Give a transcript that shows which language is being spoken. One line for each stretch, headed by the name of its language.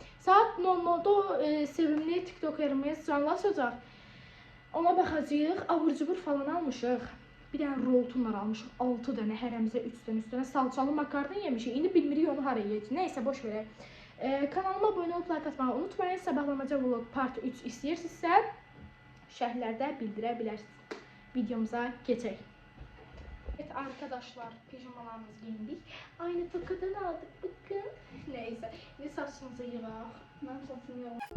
Azerbaijani: Saat 00'da sevimli TikTokerimiz canlaşacaq. Ona baxacağıq. Abur-cubur falan almışıq. Bir dənə roltunlar almışıq. 6 dənə, hərəmizə 3 dənə, üstünə salçalı makarna yemişik. İndi bilmirik onu haraya yeyəcək. Neysə boş verək. Kanalıma abunə olub like atmağı unutmayın. Sabahlamaca vlog part 3 istəyirsinizsə şərhlərdə bildirə bilərsiniz. Videomuza keçək.
Turkish: Evet arkadaşlar, pijamalarımızı giyindik. Aynı tokadan aldık bakın. Neyse, şimdi saçımızı yığaq. Ben saçımı